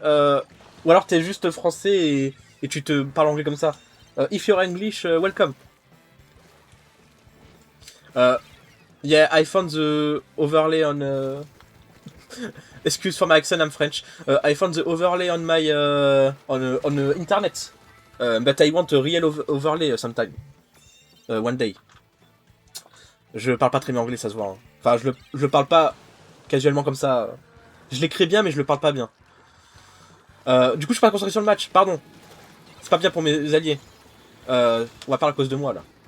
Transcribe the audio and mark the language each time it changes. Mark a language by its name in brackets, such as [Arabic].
[French] Ou alors t'es juste français et tu te parles anglais comme ça. [English] If you're English, welcome. Yeah, I found the overlay on... Excuse for my accent, I'm French. I found the overlay on my... on internet. But I want a real overlay sometime. One day. [French] Je parle pas très bien anglais, ça se voit. Hein. Enfin, je le parle pas casuellement comme ça. Je l'écris bien, mais je le parle pas bien. Du coup, je suis pas concentré sur le match, pardon. C'est pas bien pour mes alliés. On va parler à cause de moi, là.